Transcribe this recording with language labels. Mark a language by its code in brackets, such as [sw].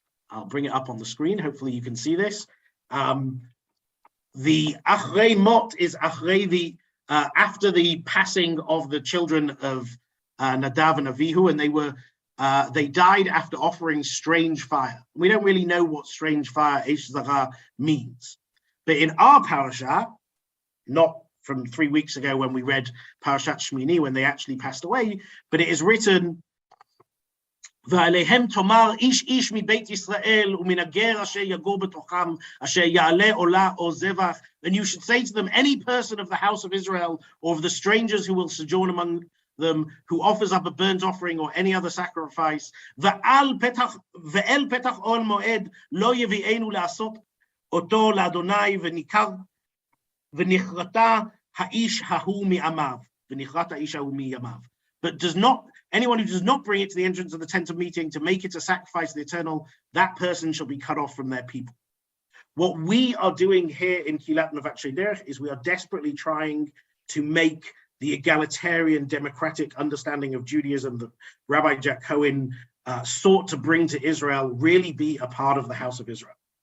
[en] I'll bring it up on the screen. Hopefully you can see this. The Achrei Mot is Achrei the after the passing of the children of Nadav and Avihu, and they died after offering strange fire. We don't really know what strange fire Eish Zara means, but in our parasha, not from 3 weeks ago when we read Parashat Shmini when they actually passed away, but it is written. [he] ועליהם תאמר איש איש מבית ישראל ומן הגר אשר יגור בתוכם אשר יעלה עולה או זבח, [en] and you should say to them, any person of the house of Israel or of the strangers who will sojourn among them, who offers up a burnt offering or any other sacrifice, [he] ואל פתח אוהל מועד לא יביאנו לעשות אותו לאדוני ונכרתה האיש ההוא מעמיו, ונכרת האיש ההוא מימיו. [en] But anyone who does not bring it to the entrance of the tent of meeting to make it a sacrifice to the eternal, that person shall be cut off from their people. What we are doing here in Kilat Nevat Shederech is we are desperately trying to make the egalitarian democratic understanding of Judaism that Rabbi Jack Cohen sought to bring to Israel really be a part of the house of Israel.